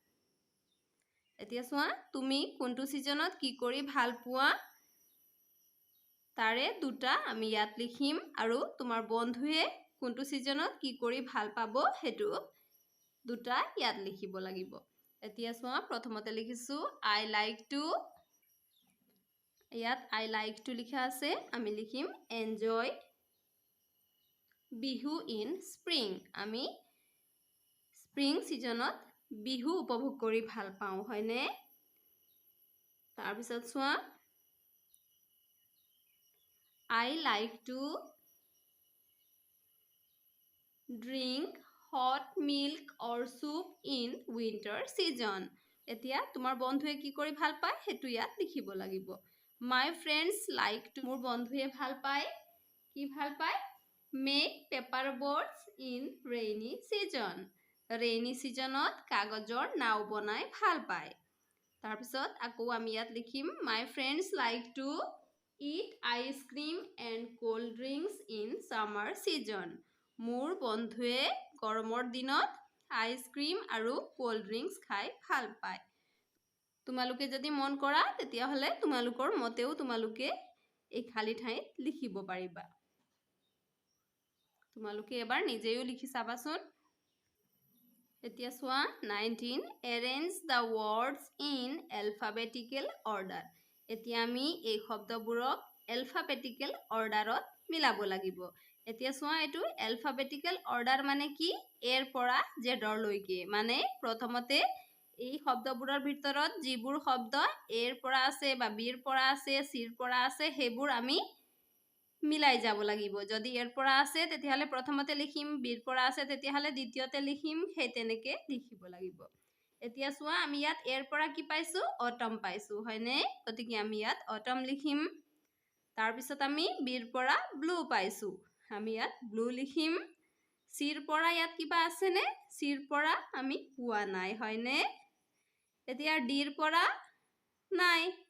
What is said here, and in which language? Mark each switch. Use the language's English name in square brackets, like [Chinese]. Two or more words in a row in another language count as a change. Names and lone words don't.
[Assamese] এতিয়া চোৱা তুমি কোনটো সিজনত কি কৰি ভাল পোৱা তাৰে দুটা আমি ইয়াত লিখিম আৰু তোমাৰ বন্ধুৱে কোনটো সিজনত কি কৰি ভাল পাব হেতু দুটা ইয়াত লিখিব লাগিব এতিয়া চোৱা প্ৰথমতে লিখিছো [English] I like to [Assamese] ইয়াত [English] I like to [Assamese] লিখা আছে আমি লিখিম এনজয় [English] Bihu in spring [Assamese] আমি স্প্ৰিং সিজনত বিহু উপভোগ কৰি ভাল পাওঁ হয়নে তাৰপিছত চোৱা [English] I like to drink hot milk or soup in winter season [Assamese] এতিয়া তোমাৰ বন্ধুৱে কি কৰি ভাল পায় হেতু ইয়াত লিখিব লাগিব [English] my friends like to [Assamese] মোৰ বন্ধুৱে ভাল পায় কি ভাল পায় [English] make paper boats in rainy season rainy seasonত [Assamese] কাগজৰ নাও বনাই ভাল পায় তাৰপিছত আকৌ আমি ইয়াত লিখিম [English] my friends like to eat ice cream and cold drinks in summer season [Assamese] মোৰ বন্ধুৱে গৰমৰ দিনত আইসক্ৰীম আৰু [English] cold drinks [Assamese] খাই ভাল পায় তোমালোকে যদি মন কৰা তেতিয়া হলে তোমালোকৰ মতেও তোমালোকে এই খালি ঠাইত লিখিব পাৰিবা তোমালোকে এবাৰ নিজেও লিখি চাবাচোন এতিয়া চোৱা [English] 19 arrange the words in alphabetical order [Assamese] এতিয়া আমি এই শব্দবোৰক [English] alphabetical orderত [Assamese] মিলাব লাগিব এতিয়া চোৱা এটো [English] alphabetical order [Assamese] মানে কি এৰ পৰা জেডৰ লৈকে মানে প্ৰথমতে এই শব্দবোৰৰ ভিতৰত যিবোৰ শব্দ এৰ পৰা আছে বা বিৰ পৰা আছে সিৰ পৰা আছে হেবোৰ আমি মিলাই যাব লাগিব যদি এৰ পৰা আছে তেতিয়াহলে প্ৰথমতে লিখিম বিৰ পৰা আছে তেতিয়াহলে দ্বিতীয়তে লিখিম সেই তেনেকে লিখিব লাগিব এতিয়া চোৱা আমি ইয়াত এৰ পৰা কি পাইছো অটম পাইছো হয়নে গতিকে আমি ইয়াত অটম লিখিম তাৰ পিছত আমি বিৰ পৰা ব্লু পাইছো আমি ইয়াত ব্লু লিখিম সিৰ পৰা ইয়াত কিবা আছে নে সিৰ পৰা আমি পোৱা নাই হয়নে এতিয়া ডিৰ পৰা নাই